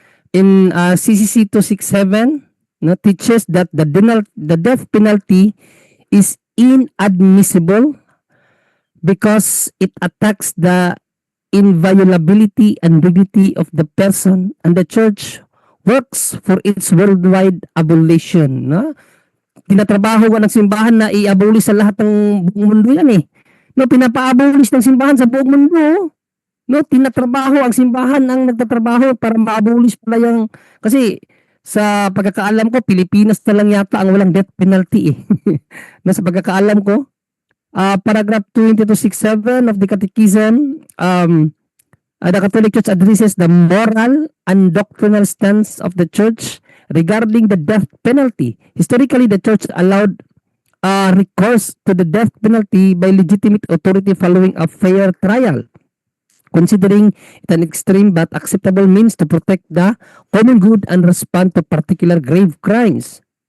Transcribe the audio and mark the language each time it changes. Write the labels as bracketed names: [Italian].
[English] In CCC 267, no, teaches that the death penalty is inadmissible because it attacks the inviolability and dignity of the person, and the church works for its worldwide abolition. No? [Filipino] Tinatrabaho ng simbahan na i-abolish sa lahat ng buong mundo yan . No, pinapa-abolish ng simbahan sa buong mundo. No, tinatrabaho ang simbahan ang nagtatrabaho para ma-abolish pala yung kasi sa pagkakaalam ko Pilipinas na lang yata ang walang death penalty eh. No, sa pagkakaalam ko [English] paragraph 2267 of the Catechism the Catholic Church addresses the moral and doctrinal stance of the Church regarding the death penalty. Historically, the Church allowed recourse to the death penalty by legitimate authority following a fair trial, considering it an extreme but acceptable means to protect the common good and respond to particular grave crimes.